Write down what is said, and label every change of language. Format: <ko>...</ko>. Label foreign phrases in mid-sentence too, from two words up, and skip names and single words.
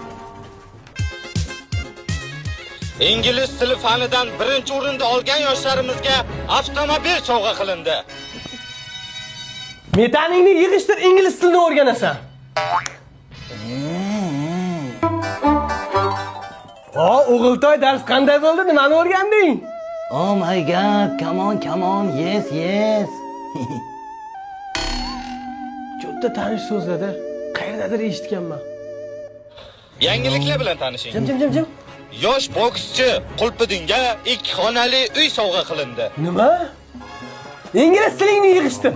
<uz>Ingliz tili fanidan birinchi o'rinda olgan yoshlarimizga avtomobil sovg'a qilindi. Metaningni yig'ishtir, ingliz tilini o'rganasan. O'g'iltoy dars qanday bo'ldi? Nimani o'rganding?</uz> <en>Oh my god, come on, yes.</en> <uz>Juda tanish so'zlarda qayerdadir eshitganman. Yangiliklar bilan tanishing. Jim. Yosh bokschi Qulpiddinga 2 xonali uy sovg'a qilindi. Nima? Ingliz tilingni yig'ishtir.</uz>